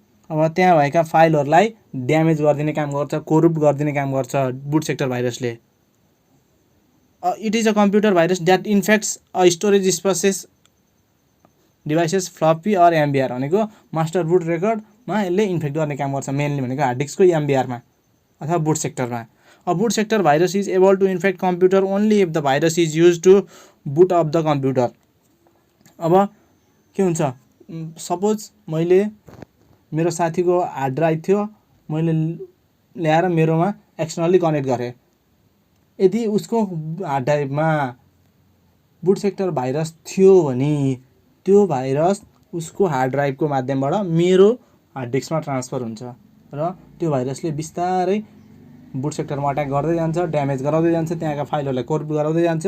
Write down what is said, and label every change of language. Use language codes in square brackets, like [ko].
[ne] अब त्यहाँ भएका फाइलहरूलाई ड्यामेज गरिदिने काम गर्छ, कोरुप्ट गरिदिने काम गर्छ बुट सेक्टर भाइरसले। [en] it is a computer virus that infects a storage spaces devices floppy or MBR [ne] भनेको मास्टर बुट रेकर्डमा यसले इन्फेक्ट गर्ने काम गर्छ। मेनली भनेको हार्ड डिस्कको एमबिआरमा अथवा बुट सेक्टरमा। [en] A boot sector virus is able to infect computer only if the virus is used to boot up the computer. [ne] अब के हुन्छ, सपोज मैले मेरो साथीको हार्ड ड्राइभ थियो, मैले ल्याएर मेरोमा एक्सटर्नली कनेक्ट गरेँ। यदि उसको हार्ड ड्राइभमा बुट सेक्टर भाइरस थियो भने त्यो भाइरस उसको हार्ड ड्राइभको माध्यमबाट मेरो हार्ड डिस्कमा ट्रान्सफर हुन्छ र त्यो भाइरसले बिस्तारै बुट सेक्टरमा अट्याक गर्दै जान्छ, ड्यामेज गराउँदै जान्छ, त्यहाँका फाइलहरूलाई कोरुप्ट गराउँदै जान्छ।